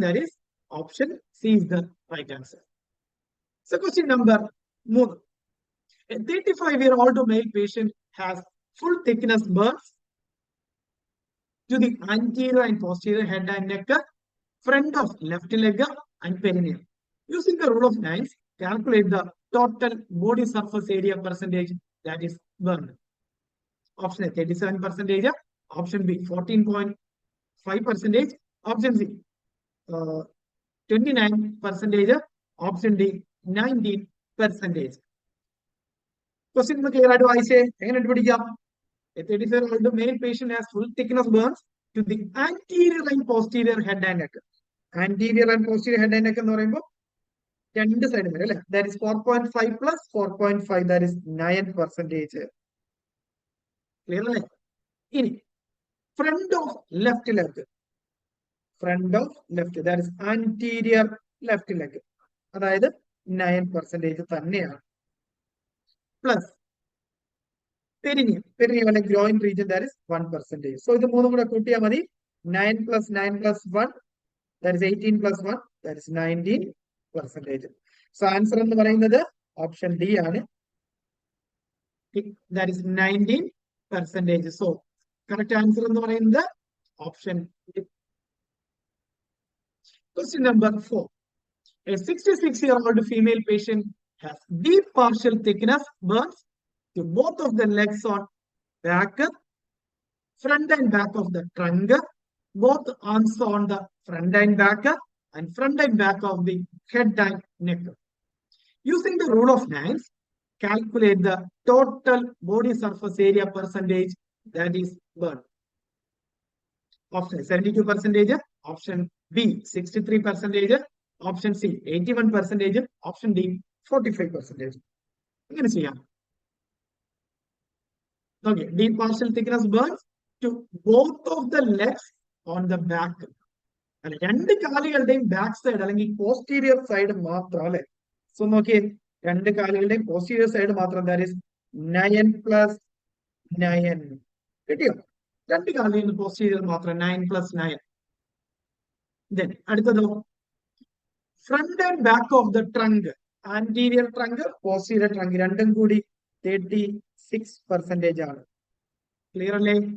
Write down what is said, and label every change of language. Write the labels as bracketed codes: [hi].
[en] That is option C is the right answer. So question number 3. A 35-year-old male patient has full thickness burns to the anterior and posterior head and neck, front of left leg and perineum. Using the rule of nines, calculate the total body surface area percentage that is burned. Option A 37%, option B 14.5%, option C 29%, option D 19%. Question clear [ml] ആയിട്ട് വായിച്ചേ. എങ്ങനെ പഠിക്കാം? [en] A 35-year-old male patient has full thickness burns to the anterior and posterior head and neck. Anterior and posterior head and neck [ml] എന്ന് പറയുമ്പോൾ രണ്ട് side വരെ അല്ലെ. [en] That is 4.5 + 4.5, that is 9%. [ml] Clear അല്ലേ? [en] ഇനി front of left leg, front of left, that is anterior left leg, അതായത് 9% തന്നെയാണ്. Plus perineum, perineum അല്ലെങ്കിൽ groin region, that is 1%. [ml] So ഇത് മൂന്നും കൂടെ കൂട്ടിയാൽ മതി. 9 + 9 + 1, that is 18 + 1, that is 19%. [en] So answer എന്ന് പറയുന്നത് option D ആണ്. That is 19%. So correct answer എന്ന് പറയുന്നത് option D. Question number 4. A 66-year-old female patient has deep partial thickness burns to both of the legs on back, front and back of the trunk, both arms on the front and back, and front and back of the head and neck. Using the rule of nines, calculate the total body surface area percentage that is burned. Option A 72%, option B 63%, option C 81%, option D 45%. ഇങ്ങനെ ചെയ്യാം. Okay, deep partial thickness burns to both of the legs on the back. [ml] അല്ലെ, രണ്ട് കാലുകളുടെയും back side അല്ലെങ്കിൽ posterior side മാത്രം അല്ലെ. So നോക്കിയേ, രണ്ട് കാലുകളുടെയും posterior side മാത്രം, ദാറ്റ് ഈസ് 9 + 9. കിട്ടിയോ? [en] രണ്ട് കാലുകളിൽ പോസ്റ്റീരിയർ മാത്രം, 9 + 9. Then അടുത്തതോ front and back of the trunk, anterior trunk, posterior trunk, [ml] രണ്ടും കൂടി 36% ആണ്. [en] Clear അല്ലേ?